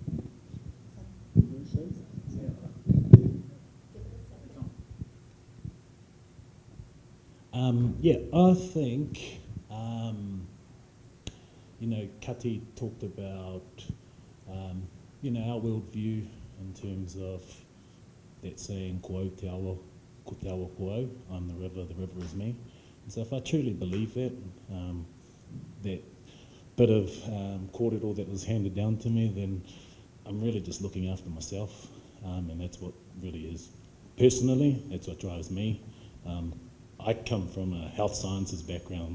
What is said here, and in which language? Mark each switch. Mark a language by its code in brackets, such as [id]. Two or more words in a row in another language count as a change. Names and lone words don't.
[en] I think, Kati talked about, our worldview in terms of that saying, [mi] ko te awa, ko te awa ko au, [en] I'm the river is me. And so if I truly believe that, that bit of kōrero that was handed down to me, then I'm really just looking after myself, and that's what really is. Personally, that's what drives me. I come from a health sciences background.